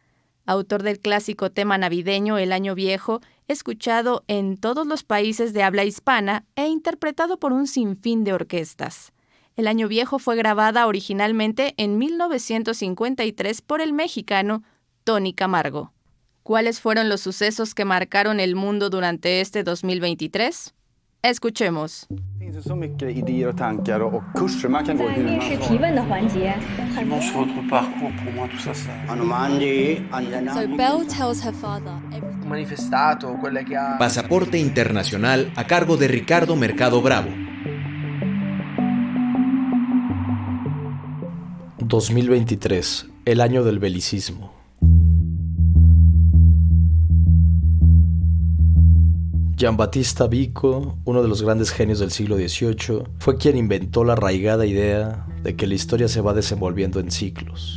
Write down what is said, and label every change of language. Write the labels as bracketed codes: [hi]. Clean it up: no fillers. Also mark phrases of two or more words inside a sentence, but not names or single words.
[es] Autor del clásico tema navideño El Año Viejo, escuchado en todos los países de habla hispana e interpretado por un sinfín de orquestas. El Año Viejo fue grabada originalmente en 1953 por el mexicano Tony Camargo. ¿Cuáles fueron los sucesos que marcaron el mundo durante este 2023? Escuchemos. [sv] Så mycket idéer och tankar och kurser man kan gå hur man vill. [en] So Belle tells her father. [es] Pasaporte Internacional a cargo de Ricardo Mercado Bravo. 2023, el año del belicismo. Giambattista Vico, uno de los grandes genios del siglo XVIII, fue quien inventó la arraigada idea de que la historia se va desenvolviendo en ciclos.